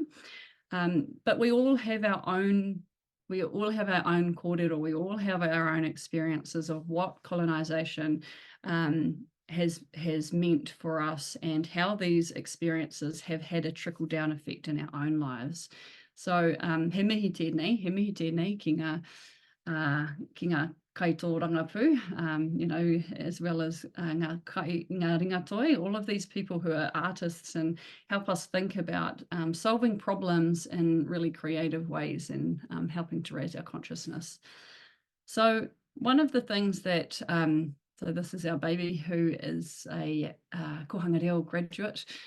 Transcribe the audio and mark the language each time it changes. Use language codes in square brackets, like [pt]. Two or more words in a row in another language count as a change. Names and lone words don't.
[en] But we all have our own kōrero, we all have our own experiences of what colonisation has meant for us and how these experiences have had a trickle-down effect in our own lives. [mi] So he mihi tēnei ki ngā kaito rangapū, [en] as well as [mi] ngā ringatoi, [en] all of these people who are artists and help us think about solving problems in really creative ways and helping to raise our consciousness. So one of the things that, so this is our baby who is a Kohanga Reo graduate.